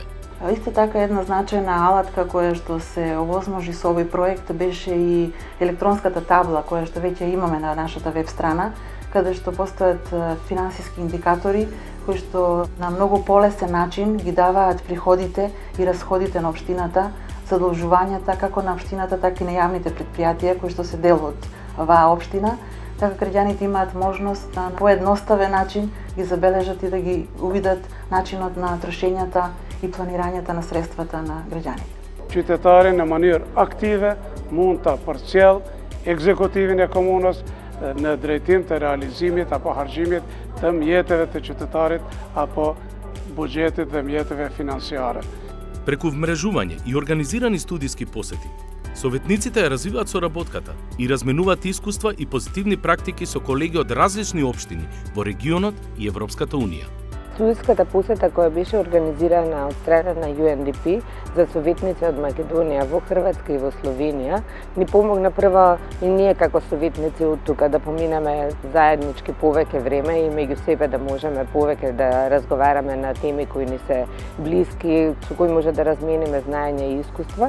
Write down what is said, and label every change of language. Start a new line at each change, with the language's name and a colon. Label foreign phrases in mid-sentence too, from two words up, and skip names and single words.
Macedonian: Исто така една значајна алатка која што се овозможи со овој проект беше и електронската табла која што веќе имаме на нашата веб страна, каде што постојат финансиски индикатори кои што на многу полесен начин ги даваат приходите и расходите на општината задолжувањата како на општината, така и на јавните претпријатија кои што се дел од оваа општина, така граѓаните имаат можност на поедноставен начин ги забележат и да ги увидат начинот на трошењата и планирањето на средствата на граѓаните.
Albanian: Qytetari në mënyrë aktive mund të përcjell ekzekutimin e komunës në drejtim të realizimit apo harxhimit të mjeteve të qytetarit apo buxhetit dhe mjeteve financiare.
Macedonian: Преку вмрежување и организирани студиски посети, советниците ја развиваат соработката и разменуваат искуства и позитивни практики со колеги од различни општини во регионот и Европската Унија. Студиската посета која беше организирана од страна на UNDP за советници од Македонија во Хрватска и во Словенија ни помогна прво и ние како советници од тука да поминеме заеднички повеќе време и меѓу себе да можеме повеќе да разговараме на теми кои ни се блиски, со кои може да размениме знаење и искуства.